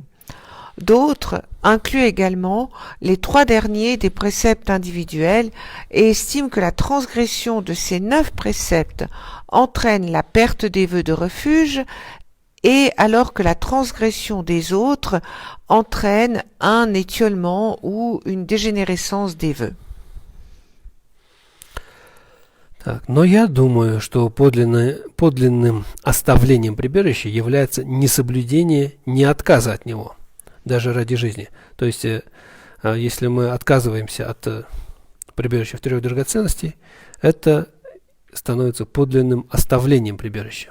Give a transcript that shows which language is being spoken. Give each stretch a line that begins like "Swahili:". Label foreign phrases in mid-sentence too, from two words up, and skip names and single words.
French: D'autres incluent également les 3 derniers des préceptes individuels et estiment que la transgression de ces 9 préceptes entraîne la perte des vœux de refuge, et alors que la transgression des autres entraîne un étiolement ou une dégénérescence des vœux.
Russian: Так, но я думаю, что подлинным оставлением прибежища является несоблюдение, не отказа от него, даже ради жизни. То есть, если мы отказываемся от прибежища в 3 драгоценностей, это становится подлинным оставлением прибежища.